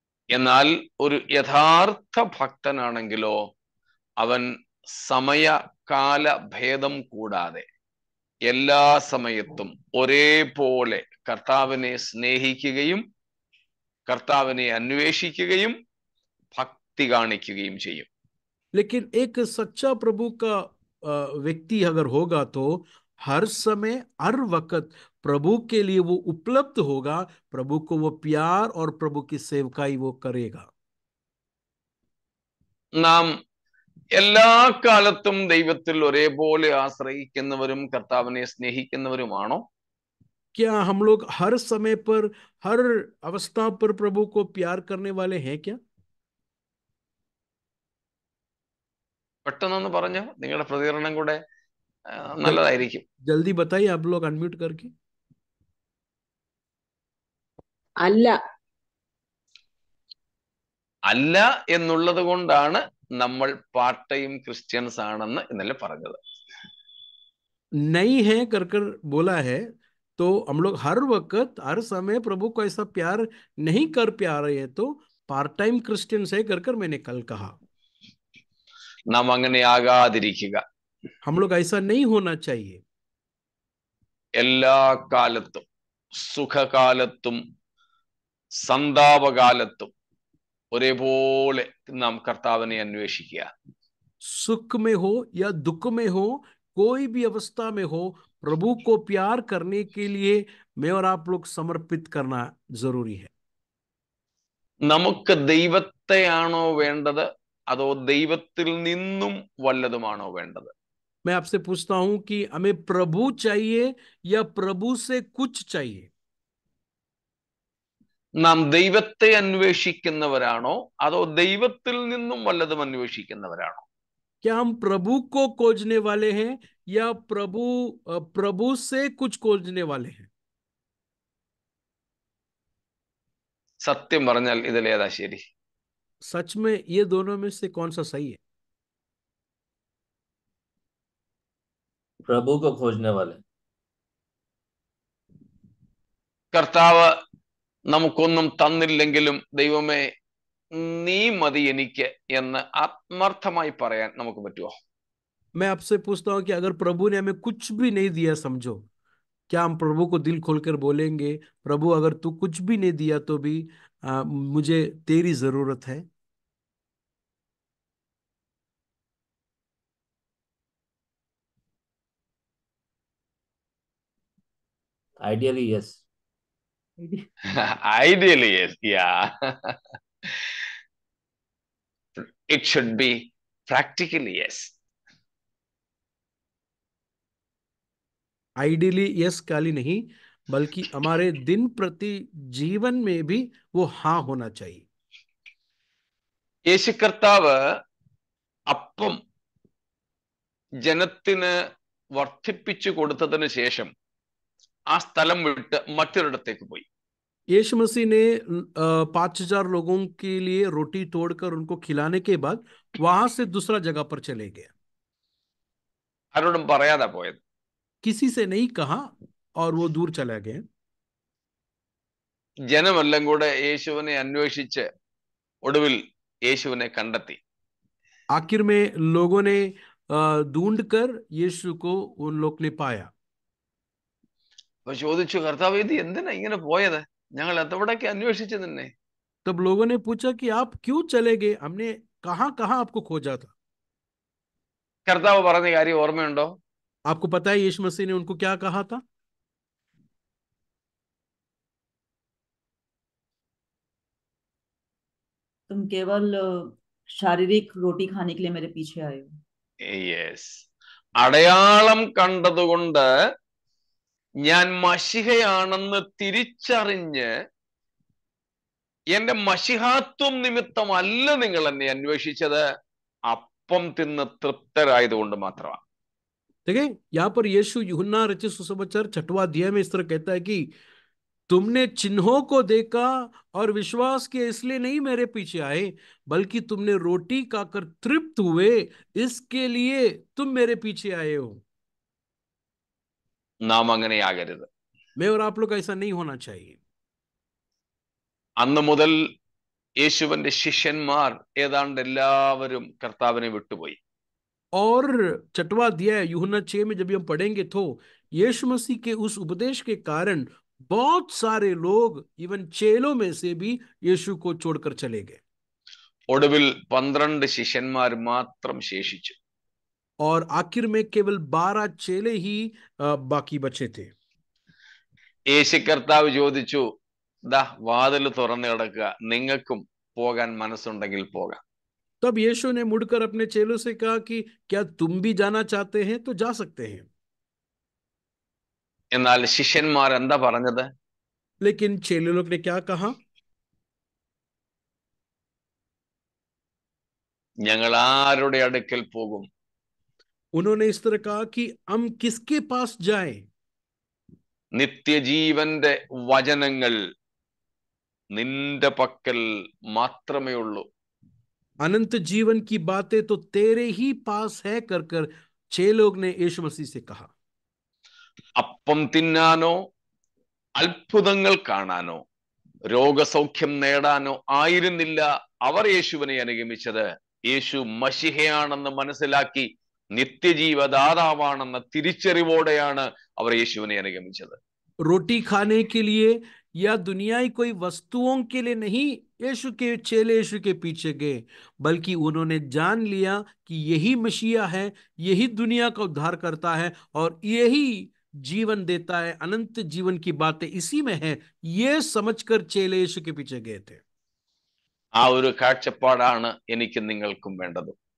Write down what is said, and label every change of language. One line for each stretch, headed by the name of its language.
Malayalam: എന്നാൽ ഒരു യഥാർത്ഥ ഭക്തനാണെങ്കിലോ അവൻ സമയകാല ഭേദം കൂടാതെ എല്ലാ സമയത്തും ഒരേപോലെ കർത്താവിനെ സ്നേഹിക്കുകയും കർത്താവിനെ അന്വേഷിക്കുകയും ഭക്തി കാണിക്കുകയും ചെയ്യും.
Hindi: लेकिन एक सच्चा प्रभु का व्यक्ति अगर होगा तो हर समय हर वक्त प्रभु के लिए वो उपलब्ध होगा, प्रभु को वो प्यार और प्रभु की सेवकाई वो करेगा।
Malayalam: നാം എല്ലാ കാലത്തും ദൈവത്തിൽ ഒരേപോലെ ആശ്രയിക്കുന്നവരും കർത്താവിനെ സ്നേഹിക്കുന്നവരുമാണോ?
Hindi: क्या हम लोग हर समय पर, हर अवस्था पर प्रभु को प्यार करने वाले हैं क्या?
Malayalam: പെട്ടെന്നൊന്ന് പറഞ്ഞോ, നിങ്ങളുടെ പ്രതികരണം കൂടെ जल, നല്ലതായിരിക്കും.
Hindi: जल्दी बताइए आप लोग अनम्यूट करके।
Malayalam: അല്ല അല്ല എന്നുള്ളത് കൊണ്ടാണ് നമ്മൾ
English: part time Christians
Malayalam: ആണെന്ന് ഇന്നലെ പറഞ്ഞത്.
Hindi: नहीं है कर कर बोला है, तो हम लोग हर वक्त हर समय प्रभु को ऐसा प्यार नहीं कर पा रहे हैं, तो
English: part time Christians
Hindi: है कर कर मैंने कल कहा।
Malayalam: നാം അങ്ങനെ ആകാതിരിക്കുക.
Hindi: हम लोग ऐसा नहीं होना चाहिए।
Malayalam: എല്ലാ കാലത്തും സുഖകാലത്തും സന്താപകാലത്തും ഒരേപോലെ നാം കർത്താവിനെ അന്വേഷിക്കുക.
Hindi: सुख में हो या दुख में हो, कोई भी अवस्था में हो, प्रभु को प्यार करने के लिए मैं और आप लोग समर्पित करना जरूरी है।
Malayalam: നമുക്ക് ദൈവത്തെയാണോ വേണ്ടത്, അതോ ദൈവത്തിൽ നിന്നും വല്ലതുമാണോ വേണ്ടത്?
Hindi: मैं आपसे पूछता हूं कि हमें प्रभु चाहिए या प्रभु से कुछ चाहिए?
Malayalam: നാം ദൈവത്തെ അന്വേഷിക്കുന്നവരാണോ അതോ ദൈവത്തിൽ നിന്നും വല്ലതും അന്വേഷിക്കുന്നവരാണോ?
Hindi: क्या हम प्रभु को खोजने वाले हैं या प्रभु से कुछ खोजने वाले हैं?
Malayalam: സത്യം പറഞ്ഞാൽ ഇതിലേതാ ശരി?
Hindi: सच में ये दोनों में से कौन सा सही है? प्रभु को खोजने वाले।
Malayalam: കർത്താവ് നമുക്കൊന്നും തന്നില്ലെങ്കിലും ദൈവമേ നീ മതി എനിക്ക് എന്ന് ആത്മാർത്ഥമായി പറയാൻ നമുക്ക് പറ്റുമോ?
Hindi: मैं आपसे पूछता हूं कि अगर प्रभु ने हमें कुछ भी नहीं दिया, समझो, क्या हम प्रभु को दिल खोलकर बोलेंगे, प्रभु अगर तू कुछ भी नहीं दिया तो भी मुझे तेरी जरूरत है?
English: Ideally, yes. Ideally, yes. Yeah. It should be practically yes. Ideally yes
Hindi: खाली नहीं, बल्कि हमारे दिन प्रति जीवन में भी वो हाँ होना चाहिए।
Malayalam: യേശു കർത്താവ് അപ്പം ജനത്തിന് വർദ്ധിപ്പിച്ചു കൊടുത്തതിന് ശേഷം ആ സ്ഥലം വിട്ട് മറ്റൊരിടത്തേക്ക് പോയി.
Hindi: यीशु मसीह ने 5,000 लोगों के लिए रोटी तोड़कर उनको खिलाने के बाद वहां से दूसरा जगह पर चले गए।
Malayalam: ആരോടും പറയാതെ പോയത്.
Hindi: किसी से नहीं कहा और वो दूर चले गए।
Malayalam: ജനമെല്ലാം കൂടെ യേശുവിനെ അന്വേഷിച്ച് ഒടുവിൽ യേശുവിനെ കണ്ടെത്തി.
Hindi: आखिर में लोगों ने ढूंढकर यीशु को उन लोग ने पाया।
Malayalam: അപ്പൊ ചോദിച്ചു, കർത്താവ് ഇത് എന്തിനാ ഇങ്ങനെ പോയത്? ഞങ്ങൾ എവിടൊക്കെ അന്വേഷിച്ചു നിന്നെ.
Hindi: तब लोगों ने पूछा कि आप क्यों चले गए, हमने कहां कहां आपको खोजा था।
Malayalam: കർത്താവ് പറഞ്ഞ കാര്യം ഓർമ്മയുണ്ടോ?
Hindi: आपको पता है यीशु मसीह ने उनको क्या कहा था? तुम केवल शारीरिक रोटी खाने के लिए मेरे पीछे आए हो।
English: Yes.
Malayalam: അടയാളം കണ്ടതുകൊണ്ട് ഞാൻ മശിഹയാണെന്ന് തിരിച്ചറിഞ്ഞ് എന്റെ മശിഹാത്വം നിമിത്തമല്ല നിങ്ങൾ എന്നെ അന്വേഷിച്ചത്, അപ്പം തിന്ന് തൃപ്തരായതുകൊണ്ട് മാത്രമാണ്.
Hindi: देखिए, यहाँ पर यीशु यूहन्ना रचित सुसमाचार 6वां अध्याय में इस तरह कहता है कि तुमने चिन्हों को देखा और विश्वास किया, इसलिए नहीं मेरे पीछे आए, बल्कि तुमने रोटी खाकर तृप्त हुए, इसके लिए तुम मेरे पीछे आए हो।
Malayalam: നാം അങ്ങനെയാകരുത്.
Hindi: मैं और आप लोग ऐसा नहीं होना चाहिए।
Malayalam: അന്ന് മുതൽ യേശുവിന്റെ ശിഷ്യന്മാർ ഏതാണ്ട് എല്ലാവരും കർത്താവിനെ വിട്ടുപോയി.
Hindi: और 6वां अध्याय यूहन्ना 6 में जब हम पढ़ेंगे तो यीशु मसीह के उस उपदेश के कारण बहुत सारे लोग, इवन चेलों में से भी यीशु को छोड़कर चले गए।
Malayalam: ഒടുവിൽ 12 ശിഷ്യന്മാർ മാത്രം ശേഷിച്ചു.
Hindi: और आखिर में केवल 12 चेले ही बाकी बचे थे।
Malayalam: യേശു കർത്താവ് ചോദിച്ചു, ദാ വാതിൽ തുറന്നു കിടക്കുക, നിങ്ങൾക്കും പോകാൻ മനസ്സുണ്ടെങ്കിൽ പോകാം.
Hindi: तब यीशु ने मुड़कर अपने चेलों से कहा कि क्या तुम भी जाना चाहते हैं तो जा सकते हैं।
Malayalam: എന്നാൽ ശിഷ്യന്മാർ എന്താ പറഞ്ഞത്?
Hindi: लेकिन चेले लोग ने क्या कहा?
Malayalam: ഞങ്ങൾ ആരുടെ അടുക്കൽ പോകും?
Hindi: उन्होंने इस तरह कहा कि हम किसके पास जाएं?
Malayalam: നിത്യജീവന്റെ വചനങ്ങൾ നിന്റെ പക്കൽ മാത്രമേ ഉള്ളൂ.
Hindi: अनंत जीवन की बातें तो तेरे ही पास है कर कर 6 लोग ने यीशु मसीह से कहा.
Malayalam: അപ്പം തിന്നാനോ അത്ഭുതങ്ങൾ കാണാനോ രോഗസൗഖ്യം നേടാനോ ആയിരുന്നില്ല അവർ യേശുവിനെ അനുഗമിച്ചത്. യേശു മശിഹയാണെന്ന് മനസ്സിലാക്കി നിത്യജീവദാതാവാണെന്ന തിരിച്ചറിവോടെയാണ് അവർ യേശുവിനെ അനുഗമിച്ചത്.
Hindi: रोटी खाने के लिए या दुनियाई कोई वस्तुओं के लिए नहीं यीशु के चेले यीशु के पीछे गए, बल्कि उन्होंने जान लिया कि यही मसीहा है, यही दुनिया का उद्धार करता है और यही जीवन देता है. अनंत जीवन की बातें इसी में है. ये समझकर चेले यीशु के पीछे गए थे.
Malayalam: ആ ഒരു കാഴ്ചപ്പാടാണ് എനിക്കും നിങ്ങൾക്കും വേണ്ടത്.